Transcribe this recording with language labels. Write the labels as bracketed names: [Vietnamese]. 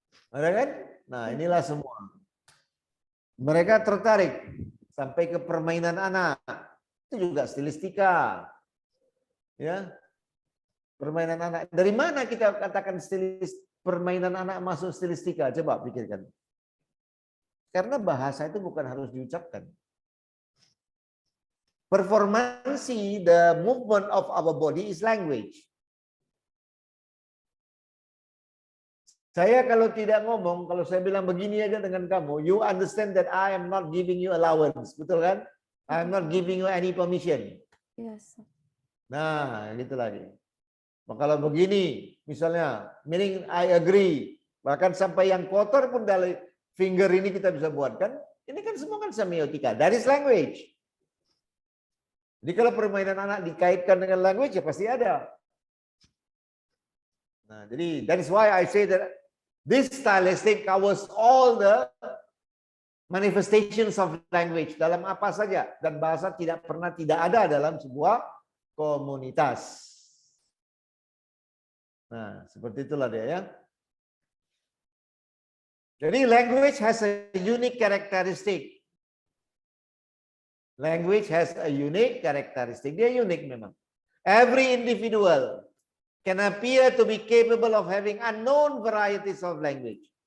[Indonesian] Ada kan? Nah, inilah semua. Mereka tertarik sampai ke permainan anak. Itu juga stilistika. Ya. Permainan anak. Dari mana kita katakan permainan anak masuk stilistika? Coba pikirkan. Karena bahasa itu bukan harus diucapkan. [English] Performansi, the movement of our body is language. [Indonesian] Saya kalau tidak ngomong, kalau saya bilang begini aja dengan kamu, [English] you understand that I am not giving you allowance, [Indonesian] betul kan? [English] I am not giving you any permission. Yes. [Indonesian] Nah, gitu lagi. Maka kalau begini, misalnya, [English] meaning I agree, [Indonesian] bahkan sampai yang kotor pun dari finger ini kita bisa buat kan? Ini kan semua kan semiotika, [English] that is language. [Indonesian] Jadi kalau permainan anak dikaitkan dengan language ya pasti ada. Nah, jadi [English] that is why I say that this stylistic covers all the manifestations of language [Indonesian] dalam apa saja, dan bahasa tidak pernah tidak ada dalam sebuah komunitas. Nah, seperti itulah dia ya. [English] Jadi language has a unique characteristic. Language has a unique characteristic. [Indonesian] Dia unik memang. [English] Every individual can appear to be capable of having unknown varieties of language.